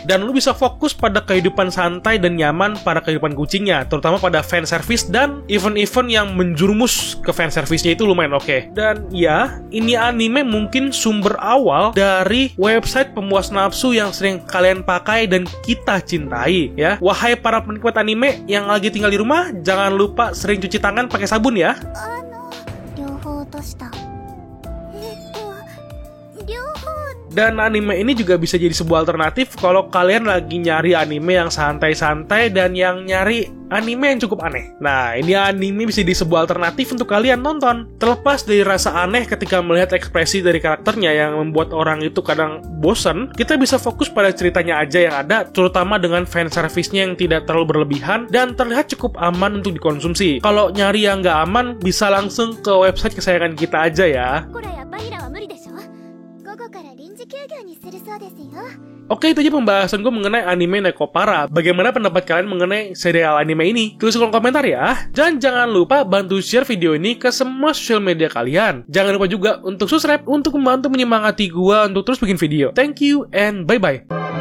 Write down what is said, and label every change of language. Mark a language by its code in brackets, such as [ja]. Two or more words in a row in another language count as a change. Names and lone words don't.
[id] Dan lu bisa fokus pada kehidupan santai dan nyaman pada kehidupan kucingnya, terutama pada fanservice dan event-event yang menjurumus ke fanservice-nya itu lumayan oke. Dan ya, ini anime mungkin sumber awal dari website pemuas nafsu yang sering kalian pakai dan kita cintai ya. Wahai para penikmat anime yang lagi tinggal di rumah, jangan lupa sering cuci tangan pakai sabun ya. [ja] 両方落とした両方 [id] Dan anime ini juga bisa jadi sebuah alternatif kalau kalian lagi nyari anime yang santai-santai dan yang nyari anime yang cukup aneh. Nah, ini anime bisa jadi sebuah alternatif untuk kalian nonton. Terlepas dari rasa aneh ketika melihat ekspresi dari karakternya yang membuat orang itu kadang bosan, kita bisa fokus pada ceritanya aja yang ada, terutama dengan fanservice-nya yang tidak terlalu berlebihan dan terlihat cukup aman untuk dikonsumsi. Kalau nyari yang nggak aman, bisa langsung ke website kesayangan kita aja ya. [ja] これやっぱりらは無理でしょ午後から臨時休業にするそうですよ [id] Oke, itu aja pembahasan gue mengenai anime Nekopara. Bagaimana pendapat kalian mengenai serial anime ini? Tulis di kolom komentar ya. Dan jangan lupa bantu share video ini ke semua sosial media kalian. Jangan lupa juga untuk subscribe untuk membantu menyemangati gue untuk terus bikin video. [en] Thank you and bye-bye.